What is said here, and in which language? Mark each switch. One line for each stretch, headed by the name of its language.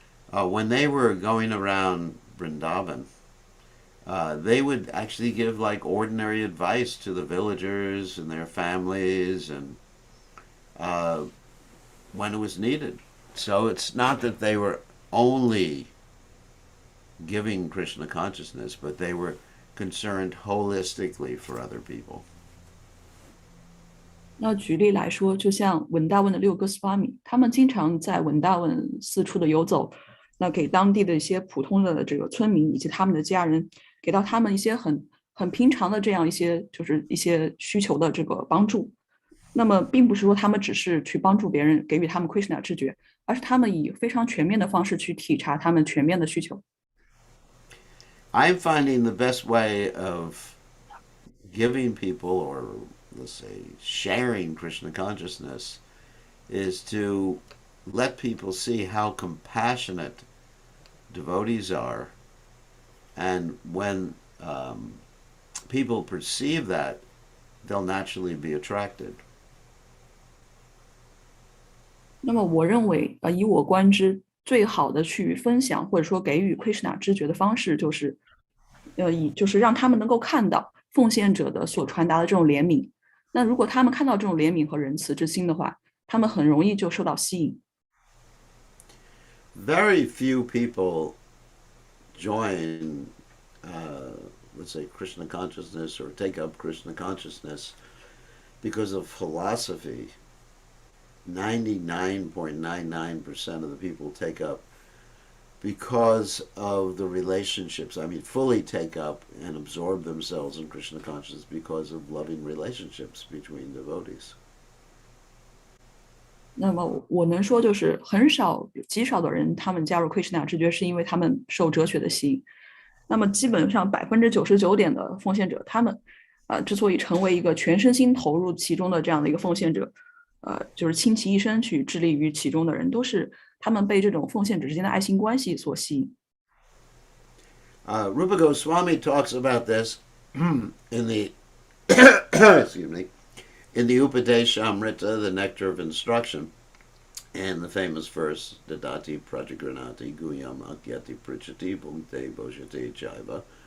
English: When they were going around Vrindavan, they would actually give like ordinary advice to the villagers and their families, and when it was needed. So it's not that they were only giving Krishna consciousness, but they were concerned holistically for other people.
Chinese: 那举例来说，就像文大问的六哥斯瓦米，他们经常在文大问四处的游走，那给当地的一些普通的这个村民以及他们的家人，给到他们一些很平常的这样一些就是一些需求的这个帮助。那么，并不是说他们只是去帮助别人，给予他们 Krishna 知觉，而是他们以非常全面的方式去体察他们全面的需求。
English: I'm finding the best way of giving people, or let's say sharing Krishna consciousness, is to let people see how compassionate devotees are. And when people perceive that, they'll naturally be attracted.
Chinese: 那么我认为，以我观之，最好的去分享或者说给予 Krishna 知觉的方式，就是让他们能够看到奉献者的所传达的这种怜悯。那如果他们看到这种怜悯和仁慈之心的话，他们很容易就受到吸引。
English: Very few people join, let's say, Krishna consciousness or take up Krishna consciousness because of philosophy. 99.99% of the people take up because of the relationships. I mean, fully take up and absorb themselves in Krishna consciousness because of loving relationships between devotees.
Chinese: 那么我能说，就是很少、极少的人，他们加入 Krishna 知觉是因为他们受哲学的吸引。那么基本上99%的奉献者，他们之所以成为一个全身心投入其中的这样的一个奉献者，就是倾其一生去致力于其中的人，都是他们被这种奉献者之间的爱心关系所吸引。
English: Rupa Goswami talks about this in the excuse me, in the Upadeshamrita, the Nectar of Instruction, and the famous verse,
Sanskrit: Dadati Prajagranati Guyam Akyati Prichati Bhunte Bhojate Jaiva.